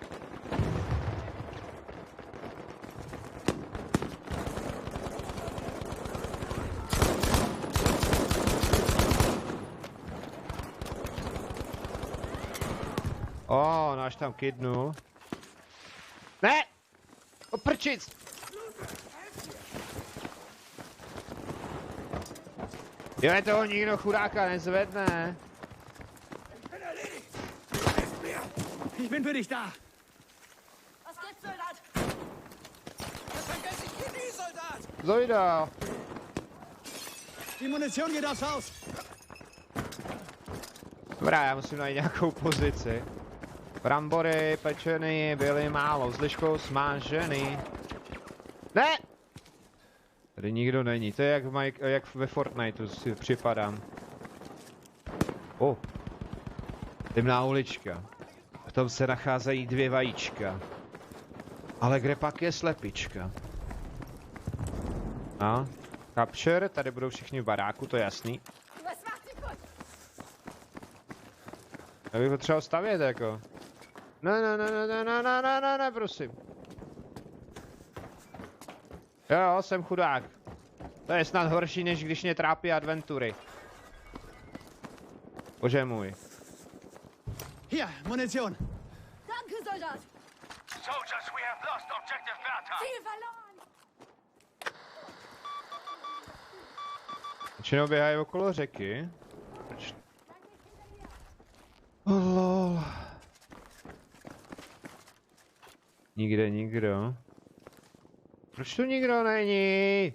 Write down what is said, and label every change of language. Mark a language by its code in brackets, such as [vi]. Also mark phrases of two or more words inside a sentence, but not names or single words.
[cs] O, náš tam kidnul. Ne! Oprčic! Jo, toho nikdo chudáka nezvedne. [de] Ich bin für dich da. Was gibt's, Soldat? Vergiss dich nie, Soldat! Zojda. Die Munition geht aufs Haus. [cs] Dobrá, já musím najít nějakou pozici. Brambory pečený byly málo, s liškou smážený. Ne! Tady nikdo není, to je jak ve Fortniteu si připadám. Temná ulička. V tom se nacházejí 2 vajíčka. Ale kde pak je slepička? No, capture, tady budou všichni v baráku, to je jasný. [de] Was macht sie gut? [cs] Já bych potřeboval stavět jako. Ne, prosím. Jo, jsem chudák. To je snad horší, než když mě trápí adventury. Bože můj. [de] Hier, Munition. Danke, Soldat. [en] Soldiers, we have lost objective Bertha. [de] Ziel verloren. [cs] Většinou běhají okolo řeky. Proč? Oh, lol. Nikde nikdo. Proč tu nikdo není?